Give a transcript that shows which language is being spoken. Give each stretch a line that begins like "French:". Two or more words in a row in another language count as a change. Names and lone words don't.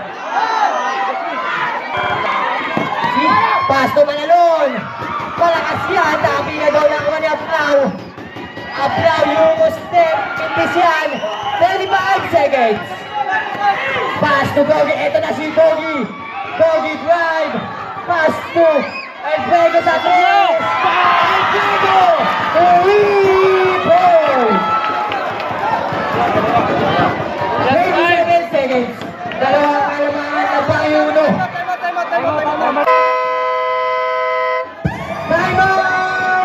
Filipino: Si Pasto Manalon. Malakas yan. Tapi na daw nakuha ni Aplau. Aplau yung step. Pintis yan. 35 seconds. Pasto Gogi. Ito na si Gogi. Gogi drive. Pasto. El Pego sa 3. El Pego. 27 seconds. Dalawang kalamangan na pa yung uno.
English: Time out!